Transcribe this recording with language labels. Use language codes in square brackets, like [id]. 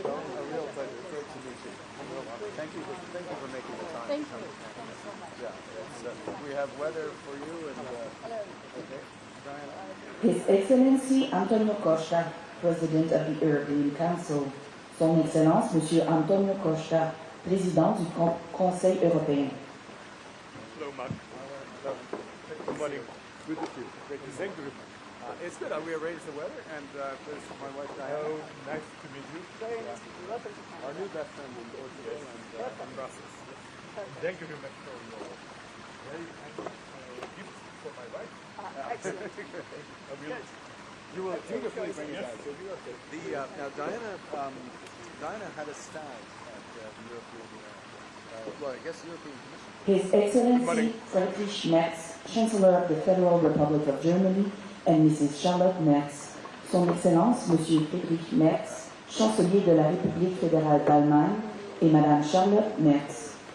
[en] Thank you for making the time. Thank you. Yeah, we have weather for you and. Okay. His Excellency Antonio Costa, President of the European Council. [fr] Son Excellence Monsieur Antonio Costa, Président du Conseil européen. [en] Hello, Mark. Good morning. Good to see you. Great to see you. It's good. We arranged the weather, and this is my wife Diana. Oh, nice to meet you. Very nice to meet you. Our new best friend in Portugal and from Brussels. Thank you very much for your very gift for my wife. Excellent. You will dutifully bring it back. Now, Diana had a stag at the European, well, I guess European Commission. His Excellency Friedrich Merz, Chancellor of the Federal Republic of Germany, and Mrs. Charlotte Merz. [fr] Son Excellence Monsieur Friedrich Merz, Chancelier de la République fédérale d'Allemagne, et Madame Charlotte Merz.